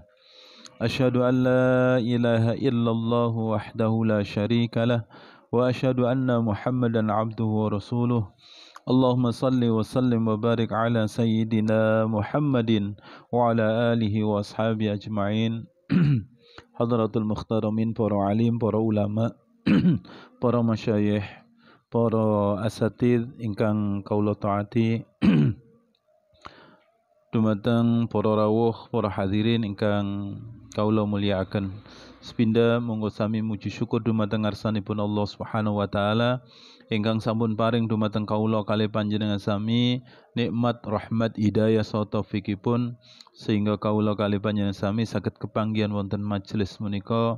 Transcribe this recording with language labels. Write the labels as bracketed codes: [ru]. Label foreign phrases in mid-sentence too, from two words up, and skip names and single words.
[ar] أشهد أن لا إله إلا الله وحده لا شريك له وأشهد أن محمدا عبده ورسوله. اللهم صل وسلم وبارك على سيدنا محمد وعلى آله وأصحابه أجمعين. حضرة المحترمين, [jv] para alim, para ulama, para masyayikh, para asatidz ingkang kaula taati, dumateng para rawuh, para hadirin ingkang kaula mulyakaken. Sepindah monggo sami muji syukur dumateng ngarsanipun Allah [ar] سبحانه وتعالى [jv] ingkang sampun paring dumateng kaula kalih panjenengan sami nikmat, rahmat, hidayah saha taufikipun sehingga kaula kalih panjenengan sami saged kepanggihan wonten majelis menika.